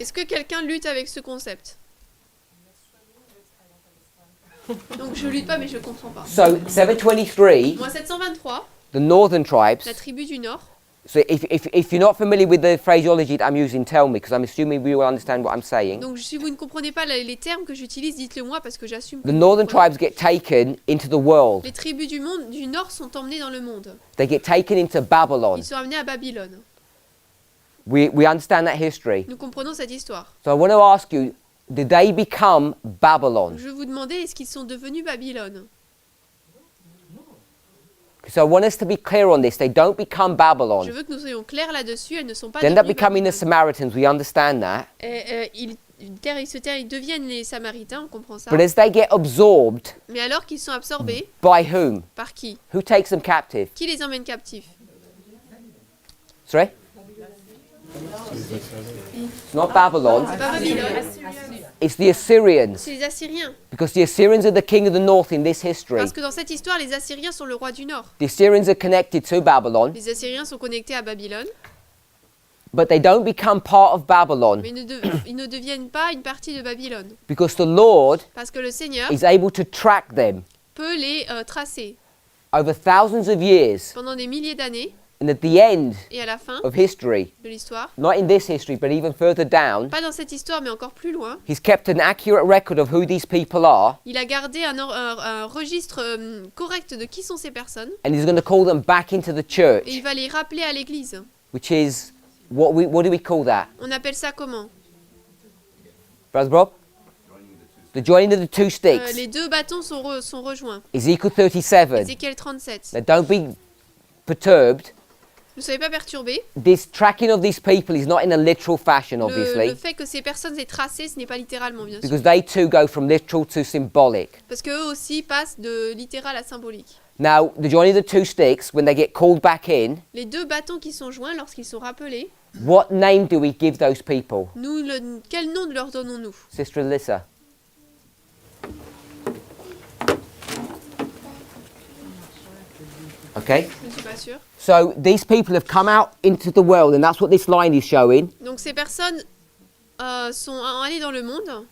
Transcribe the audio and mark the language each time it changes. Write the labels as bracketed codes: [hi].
[fr] Est-ce que quelqu'un lutte avec ce concept? Donc je lutte pas, mais je comprends pas. [en] So 723, [fr] Moi, 723, [en] the northern tribes. [fr] la tribu du nord. [en] So if you're not familiar with the phraseology that I'm using, tell me, because I'm assuming we will understand what I'm saying. [fr] Donc si vous ne comprenez pas les termes que j'utilise, dites-le moi parce que j'assume. que [en] The [fr] vous [en] northern [fr] comprenez. [en] tribes get taken into the world. [fr] Les tribus du nord sont emmenées dans le monde. [en] They get taken into Babylon. [fr] Ils sont amenés à Babylone. [en] We understand that history. [fr] Nous comprenons cette histoire. [en] So I want to ask you, did they become Babylon? [fr] Je vous demandais, est-ce qu'ils sont devenus Babylone? [en] So I want us to be clear on this. They don't become [fr] Je [en] Babylon. [fr] veux que nous soyons clairs là-dessus, elles ne sont pas [en] They end up [fr] devenues [en] becoming the [fr] Babylone. [en] Samaritans. We understand that. [fr] Ils deviennent les Samaritains, on comprend ça. [en] But as they get absorbed, [fr] Mais alors qu'ils sont absorbés, [en] by whom? [fr] par qui? [en] Who takes them captive? [fr] Qui les emmène captifs? [en] Sorry? It's not Babylon. [fr] C'est pas Babylone, [en] It's the Assyrians. [fr] c'est les Assyriens. [en] Because the Assyrians are the king of the north in this history. [fr] Parce que dans cette histoire, les Assyriens sont le roi du nord. [en] The Assyrians are connected to Babylon, [fr] Les Assyriens sont connectés à Babylone, [en] but they don't become part of Babylon [fr] mais ils ne deviennent pas une partie de Babylone. [en] because the Lord [fr] Parce que le Seigneur [en] is able to track them. [fr] peut les tracer. [en] over thousands of years, [fr] pendant des milliers d'années, [en] and at the end [fr] et à la fin [en] of history, [fr] de l'histoire, [en] not in this history, but even further down, [fr] pas dans cette histoire mais encore plus loin, [en] he's kept an accurate record of who these people are, [fr] il a gardé un registre correct de qui sont ces personnes [en] and he's going to call them back into the [fr] et [en] church, [fr] il va les rappeler à l'église. [en] which is, what do we call that? [fr] On appelle ça comment? [en] Brother Bob? The joining of the two sticks. [fr] Les deux bâtons sont rejoints. [en] Ezekiel 37. [fr] Ézéchiel 37. [en] Now don't be perturbed. [fr] Ne soyez pas perturbés. [en] This tracking of these people is not in a literal fashion, obviously, [fr] Le fait que ces personnes aient tracé, ce n'est pas littéralement, bien sûr. [en] because they too go from literal to symbolic. [fr] Parce qu'eux aussi passent de littéral à symbolique. [en] Now, the joining of the two sticks, when they get called back in, [fr] Les deux bâtons qui sont joints, lorsqu'ils sont rappelés, [en] what name do we give those people? [fr] quel nom leur donnons-nous? [en] Sister Alyssa. Okay? [fr] Je ne suis pas sûre. [en] So these people have come out into the world, and that's what this line is showing. [fr] Donc ces personnes sont allées dans le monde